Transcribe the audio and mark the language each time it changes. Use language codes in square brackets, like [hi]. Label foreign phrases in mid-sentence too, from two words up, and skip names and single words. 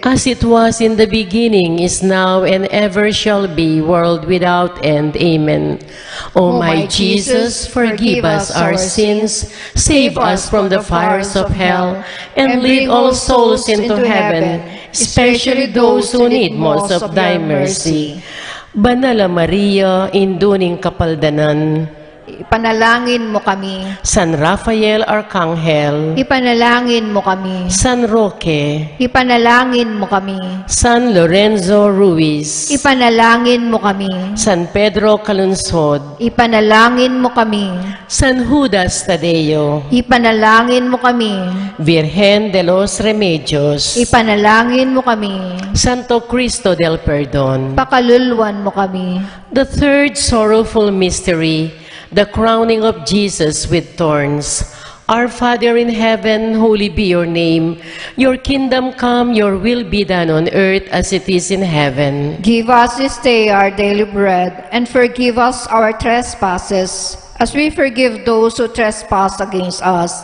[en] As it was in the beginning, is now, and ever shall be, world without end. Amen. O my Jesus, forgive us our sins, save us from the fires of hell, and lead all souls into heaven, especially those who need most of thy mercy. [pam] Banala Maria, induning kapaldanan, Ipanalangin mo kami. San Rafael Arcangel, Ipanalangin mo kami. San Roque, Ipanalangin mo kami. San Lorenzo Ruiz, Ipanalangin mo kami. San Pedro Calungsod, Ipanalangin mo kami. San Judas Tadeo, Ipanalangin mo kami. Virgen de los Remedios, Ipanalangin mo kami. Santo Cristo del Perdón. Pakaluluan mo kami. [en] The third sorrowful mystery, the crowning of Jesus with thorns. Our Father in heaven, holy be your name. Your kingdom come, your will be done on earth as it is in heaven. Give us this day our daily bread, and forgive us our trespasses, as we forgive those who trespass against us.